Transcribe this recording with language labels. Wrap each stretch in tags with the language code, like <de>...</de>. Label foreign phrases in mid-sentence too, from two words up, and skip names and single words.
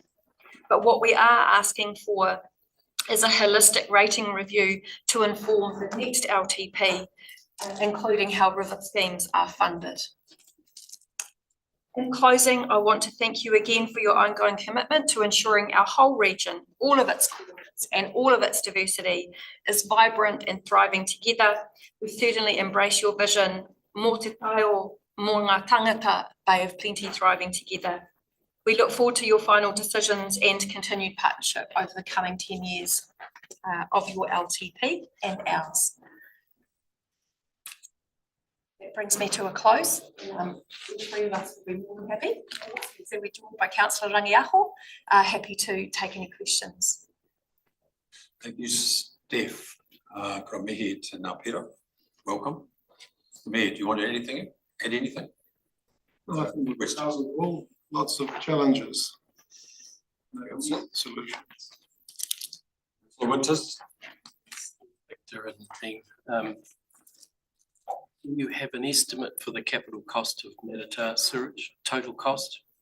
<en>But what we are asking for is a holistic rating review to inform the next LTP, including how river schemes are funded. In closing, I want to thank you again for your ongoing commitment to ensuring our whole region, all of its corners and all of its diversity, is vibrant and thriving together. We certainly embrace your vision,</en> <mi>mō te taio, mō ngā tangata,</mi> <en>Bay of Plenty thriving together. We look forward to your final decisions and continued partnership over the coming 10 years of your LTP and ours. That brings me to a close. The three of us will be more than happy. So we're joined by Councillor Rangiaho, happy to take any questions. Thank you, Steph.</en> <mi>Ka mihi te ngā pera.</mi> <en>Welcome. Mayor, do you want to add anything? I think it sounds well, lots of challenges. Solutions. Winters? Victor and team. Do you have an estimate for the capital cost of Merata sewage, total cost?</en>